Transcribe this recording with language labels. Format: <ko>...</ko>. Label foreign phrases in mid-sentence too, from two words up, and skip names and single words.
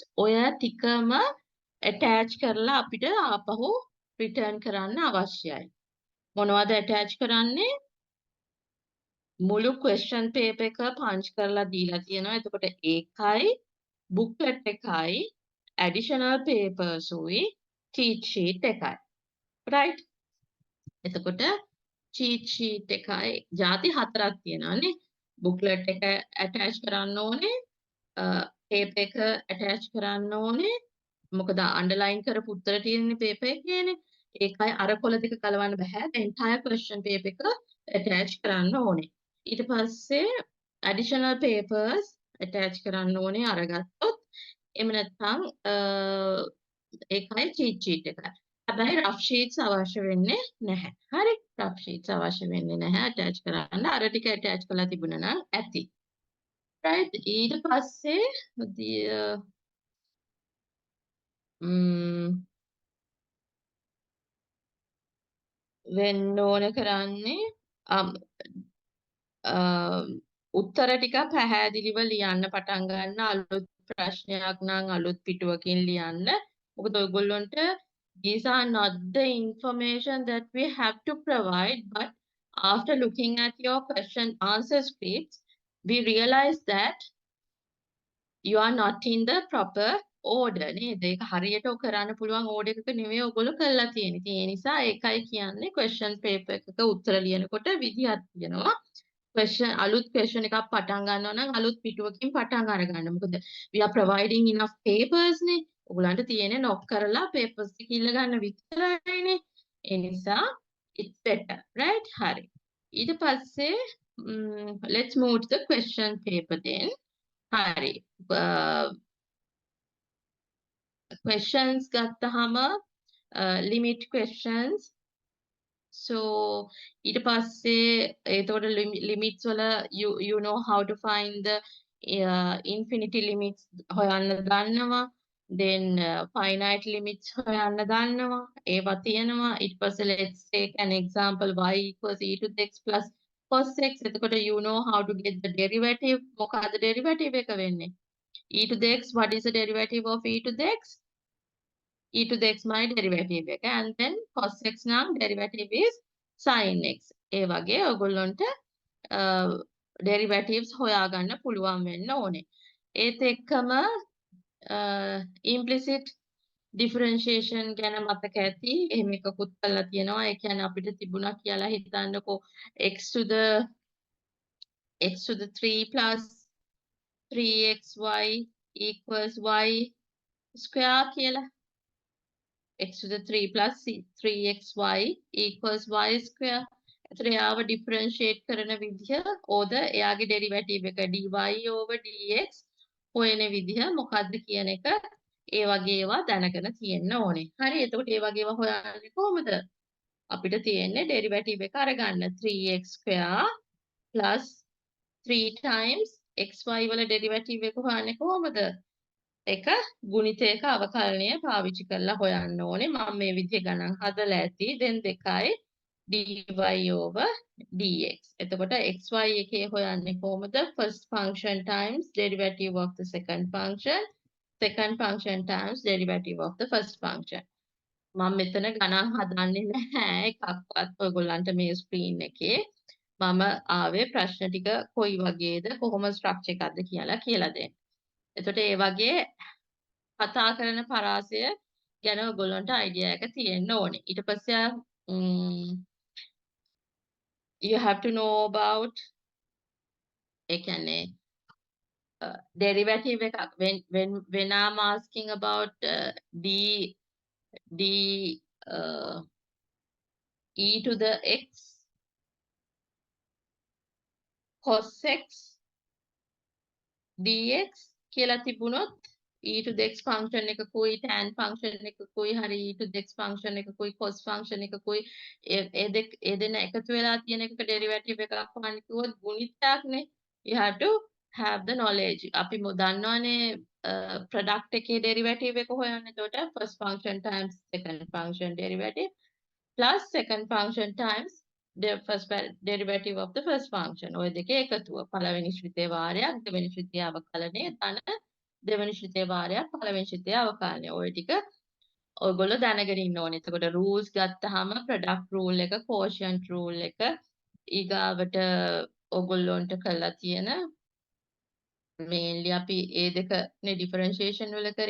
<si>ඔය ටිකම attach කරලා අපිට ආපහු return කරන්න අවශ්‍යයි. මොනවද attach කරන්නේ? මුළු</si> <en>question paper</en> <si>එක punch කරලා දීලා තියෙනවා. එතකොට ඒකයි booklet එකයි</si> <en>additional papers</en> <si>උයි</si> <en>cheat sheet</en> <si>එකයි. right? එතකොට</si> <en>cheat sheet</en> <si>එකයි ಜಾති හතරක් තියෙනවානේ. booklet එක attach කරන්න ඕනේ. paper එක attach කරන්න ඕනේ. මොකද underline කරපු උත්තර තියෙන්නේ paper එකේනේ. ඒකයි අර කොළ දෙක කලවන්න බෑ.</si> <en>the entire question paper</en> <si>එක attach කරන්න ඕනේ. ඊට පස්සේ</si> <en>additional papers attach</en> <si>කරන්න ඕනේ අරගත්තොත්. එහෙම නැත්නම් ඒකයි</si> <en>cheat sheet</en> <si>එක. හැබැයි</si> <en>rough sheets</en> <si>අවශ්‍ය වෙන්නේ නැහැ. හරි.</si> <en>rough sheets</en> <si>අවශ්‍ය වෙන්නේ නැහැ attach කරන්න. අර ටික attach කරලා තිබුණා නම් ඇති. right. ඊට පස්සේ වෙන්න ඕන කරන්නේ උත්තර ටික පැහැදිලිව ලියන්න පටන් ගන්න. අලුත් ප්‍රශ්නයක් නම් අලුත් පිටුවකින් ලියන්න. මොකද ඔයගොල්ලන්ට</si> <en>these are not the information that we have to provide, but after looking at your question answer scripts we realize that you are not in the proper order නේද?</en> <si>ඒක හරියට කරන්න පුළුවන් order එකක නෙවෙයි ඔයගොල්ලෝ කරලා තියෙන්නේ. ඉතින් ඒ නිසා ඒකයි කියන්නේ</si> <en>question paper</en> <si>එකක උත්තර ලියනකොට විදිහක් තියෙනවා. question අලුත් question එකක් පටන් ගන්නවා නම් අලුත් පිටුවකින් පටන් අරගන්න. මොකද</si> <en>we are providing enough papers</en> <si>නේ. ඔයගලන්ට තියෙන්නේ knock කරලා papers ටික ඉල්ල ගන්න විතරයිනේ. ඒ නිසා</si> <en>it's better, right?</en> <si>හරි. ඊට පස්සේ</si> <en>let's move to the question paper then.</en> <si>හරි. questions ගත්තහම</si> <en>limit questions. so</en> <si>ඊට පස්සේ එතකොට</si> <en>limits වල you know how to find the infinity limits</en> <si>හොයන්න දන්නවා. then</si> <en>finite limits</en> <si>හොයන්න දන්නවා. ඒවා තියෙනවා. ඊට පස්සේ</si> <en>let's take an example y equals e to the x plus cos x. එතකොට you know how to get the derivative.</en> <si>මොකක්ද derivative එක වෙන්නේ?</si> <en>e to the x, what is the derivative of e to the x? e to the x my derivative එක. and then cos x නම් derivative is sin x.</en> <si>ඒ වගේ ඔයගොල්ලන්ට derivatives හොයාගන්න පුළුවන් වෙන්න ඕනේ. ඒත් එක්කම</si> <en>implicit differentiation</en> <si>ගැන මතක ඇති. එහෙම එකකුත් කරලා තියෙනවා. ඒ කියන්නේ අපිට තිබුණා කියලා හිතන්නකෝ</si> <en>x to the 3 plus 3xy equals y square</en> <si>කියලා.</si> <en>x to the 3 plus 3xy equals y square.</en> <si>එතකොට යාව differentiate කරන විදිහ ඕද එයාගේ derivative එක</si> <en>dy over dx</en> <si>හොයන විදිහ මොකද්ද කියන එක ඒ වගේ ඒවා දැනගෙන තියෙන්න ඕනේ. හරි. එතකොට ඒ වගේ ඒවා හොයන්නේ කොහොමද? අපිට තියෙන්නේ derivative එක අරගන්න</si> <en>3x square plus 3 times xy</en> <si>වල derivative එක හොයන්නේ කොහොමද? එක ගුණිතයක අවකලනය පාවිච්චි කරලා හොයන්න ඕනේ. මම මේ විදිහ ගණන් හදලා ඇති. then 2යි</si> <en>dy over dx.</en> <si>එතකොට xy එකේ හොයන්නේ කොහොමද?</si> <en>first function times derivative of the second function times derivative of the first function.</en> <si>මම මෙතන ගණන් හදන්නේ නැහැ එකක්වත් ඔයගොල්ලන්ට මේ ස්ක්‍රීන් එකේ. මම ආවේ ප්‍රශ්න ටික කොයි වගේද කොහොම ස්ට්‍රක්චර් එකක්ද කියලා දෙන්න. එතකොට ඒ වගේ කතා කරන පරාසය ගැන ඔයගොල්ලන්ට අයිඩියා එක තියෙන්න ඕනේ. ඊට පස්සේ</si> <en>you have to know about</en> <si>ඒ කියන්නේ</si> <en>derivative එකක් when I'm asking about d e to the x cos x dx</en> <si>කියලා තිබුණොත්</si> <en>e to the x function</en> <si>එකකුයි</si> <en>tan function</en> <si>එකකුයි හරි</si> <en>e to the x function</en> <si>එකකුයි</si> <en>cos function</en> <si>එකකුයි ඒ දෙන්න එකතු වෙලා තියෙන එකක derivative එකක් හොයන්න කිව්වොත් ගුණිතයක්නේ.</si> <en>You have to have the knowledge.</en> <si>අපි දන්නවනේ product එකේ derivative එක හොයන්න.</si> <en>එතකොට first function times second function derivative plus second function times the first derivative of the first function.</en> <si>ඔය දෙකේ එකතුව. පළවෙනි ශ්‍රිතයේ වාරයක් දෙවෙනි ශ්‍රිතයේ අවකලනය ධන දෙවෙනි ශ්‍රිතයේ වාරයක් පළවෙනි ශ්‍රිතයේ අවකලනය. ඔය ටික ඔයගොල්ලෝ දැනගෙන ඉන්න ඕනේ. එතකොට rules ගත්තාම</si> <en>product rule</en> <si>එක</si> <en>quotient rule</en> <si>එක ඊගාවට ඔයගොල්ලොන්ට කරලා තියෙන mainly අපි ඒ දෙකනේ differentiation වල කරේ.</si>